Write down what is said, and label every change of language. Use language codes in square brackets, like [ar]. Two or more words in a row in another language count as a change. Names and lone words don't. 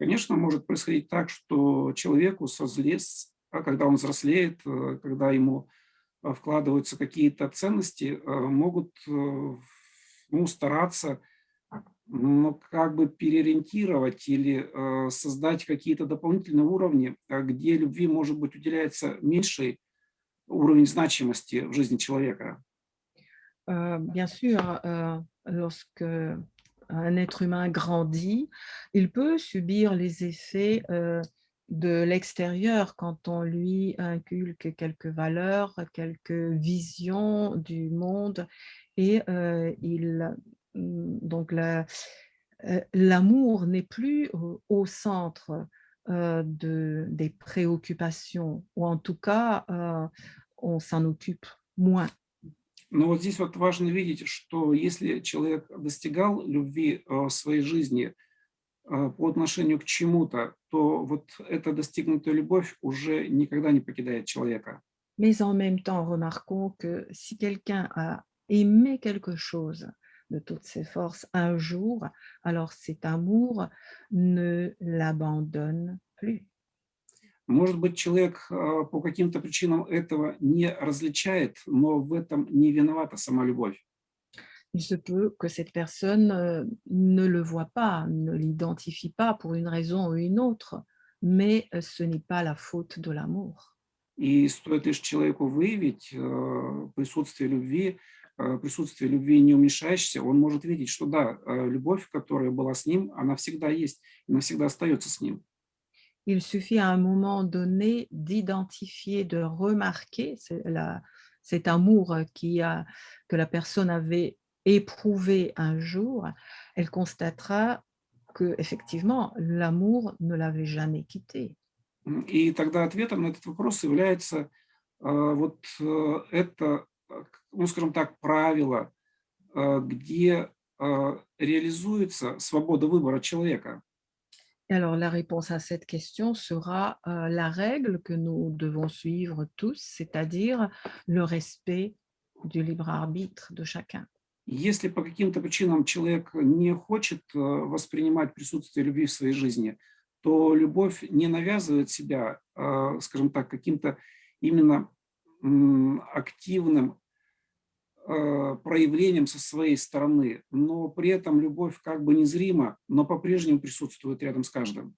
[ru] Конечно, может происходить так, что человеку когда он взрослеет, когда ему вкладываются какие-то ценности, могут ну, стараться ну, как бы переориентировать или создать какие-то дополнительные уровни, где любви, может быть, уделяется меньший уровень значимости в жизни человека. [fr] Bien sûr, lorsque un être humain grandit, il peut subir les effets, de l'extérieur quand on lui inculque quelques valeurs, quelques visions du monde et donc l'amour n'est plus au centre, des préoccupations ou en tout cas, on s'en occupe moins. [ru] Но вот здесь вот важно видеть, что если человек достигал любви в своей жизни по отношению к чему-то, то вот эта достигнутая любовь уже никогда не покидает человека. [fr] Mais en même temps, remarquons que si quelqu'un a aimé quelque chose de toutes ses forces un jour, alors cet amour ne l'abandonne plus. [ru] Может быть, человек по каким-то причинам этого не различает, но в этом не виновата сама любовь. [fr] Il se peut que cette personne ne le voit pas, ne l'identifie pas pour une raison ou une autre, mais ce n'est pas la faute de l'amour. [ru] И стоит лишь человеку выявить присутствие любви не уменьшающейся, он может видеть, что да, любовь, которая была с ним, она всегда есть и навсегда остается с ним. [fr] Il suffit à un moment donné d'identifier, de remarquer cet amour que la personne avait éprouvé un jour. Elle constatera que effectivement l'amour ne l'avait jamais quitté. [ru] И тогда ответом на этот вопрос является это, ну, скажем так, правило, где реализуется свобода выбора человека. [fr] Et alors la réponse à cette question sera la règle que nous devons suivre tous, c'est-à-dire le respect du libre arbitre de chacun. [ru] Если по каким-то причинам человек не хочет воспринимать присутствие любви в своей жизни, то любовь не навязывает себя, скажем так, каким-то именно активным проявлением со своей стороны, но при этом любовь как бы незрима, но по-прежнему присутствует рядом с каждым.